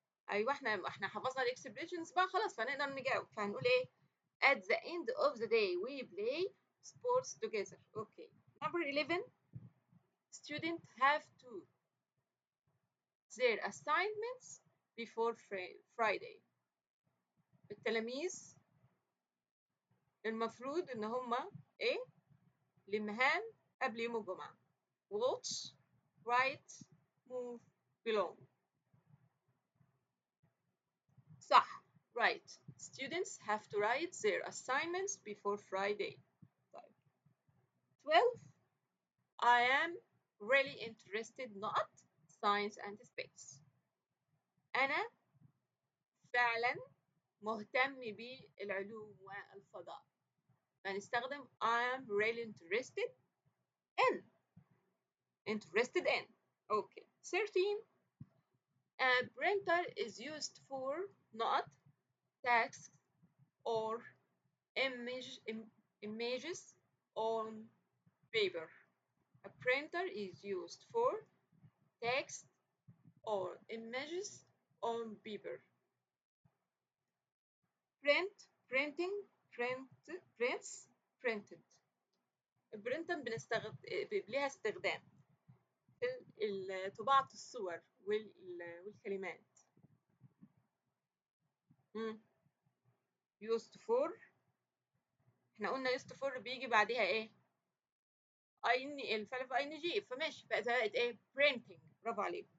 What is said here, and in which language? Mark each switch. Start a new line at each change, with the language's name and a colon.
Arabic: أيوة احنا حفظنا الإكسبريشنز بقى خلاص فنقدر نجاوب.
English: فهنقول إيه؟ At the end of the day we play sports together. Okay. Number 11. Students have to their assignments before Friday.
Arabic: التلاميذ المفروض إن هما إيه؟ المهام قبل يوم الجمعة.
English: watch, write, move, belong.
Arabic: صح. Right.
English: Students have to write their assignments before Friday. 12. I am really interested not science and space.
Arabic: أنا فعلا مهتم بالعلوم والفضاء.
English: فنستخدم I am really interested in. Interested in. Okay. 13. A printer is used for not text or images on paper. A printer is used for text or images on paper. Print, printing, prints, printed.
Arabic: البرنتر ليها استخدام في طباعة الصور والكلمات.
English: used for.
Arabic: احنا قلنا used for بيجي بعدها ايه؟ الفعل في ing فماشي بقت ايه؟ printing. برافو عليك.